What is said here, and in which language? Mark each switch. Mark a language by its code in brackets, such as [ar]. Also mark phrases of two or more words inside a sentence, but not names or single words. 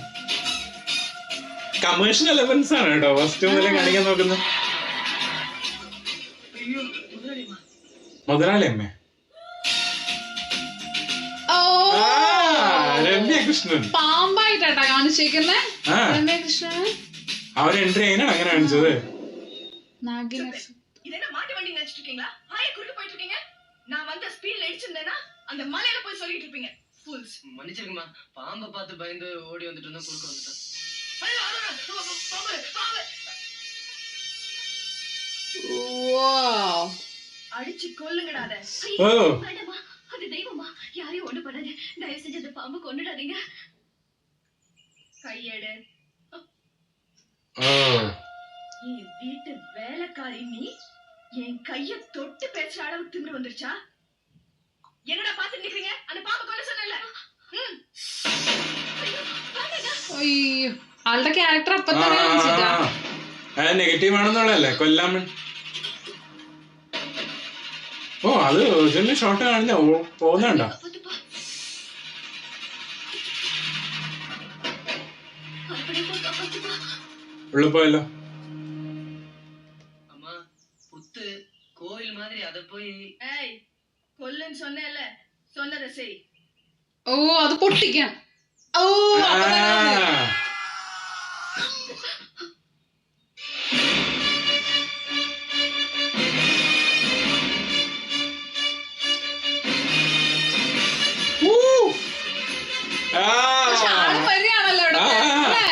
[ml] കമേഴ്ഷ്യൽ എലമെന്റ്സ് ആണ് കേട്ടോ ഫസ്റ്റ് മുതലേ കാണിക്കാൻ നോക്കുന്നത്. മുതലാളിയമ്മേ? രമ്യകൃഷ്ണൻ പാമ്പായിട്ടാ കാണിച്ചേക്കുന്നേ. രമ്യകൃഷ്ണൻ അവർ എൻട്രി ചെയ്യാനാണ് അങ്ങനെ കാണിച്ചത്. [ta] நான் வந்த ஸ்பீட்ல இடிச்சிருந்தேனா அந்த மலையில போய் சொல்லிட்டு இருப்பீங்க. ஃபூல்ஸ். மன்னிச்சிருங்கம்மா, பாம்பை பார்த்து பயந்து ஓடி வந்துட்டு இருந்தா குறுக்க வந்துட்டேன். அடிச்சு கொல்லுங்கடா அத. வேண்டாமா, அது தெய்வமா, யாரையும் ஒண்ணு பண்ணாது. தயவு செஞ்சு அந்த பாம்பை கொன்னுடாதீங்க. கையெடு. நீ வீட்டு வேலைக்காரி, நீ என் கைய தொட்டு பேசுற அளவுக்கு திமிரு வந்துருச்சா? என்னடா பாத்து நிக்கிறீங்க? அந்த பாம்பை கொல்ல சொன்னல. [ml] അയ്യോ ആളുടെ ക്യാരക്ടർ അപ്പൊ തന്നെ കാണിച്ചിട്ടാ. നെഗറ്റീവ് ആണെന്നുള്ളതല്ലേ കൊല്ലാൻ. ഓ അത് ഒറിജിനൽ ഷോട്ട് കാണില്ല പോകുന്നുണ്ടോ? ഉള്ളിൽ പോയല്ലോ. [ta] கோயில் மாதிரி அத போய் ஏய் கொல்லுன்னு சொன்னேல, சொன்னத செய். [ml] ഓ അത് പൊട്ടിക്കാൻ. ഓ ആള് വരികയാണല്ലോ ഇവിടെ.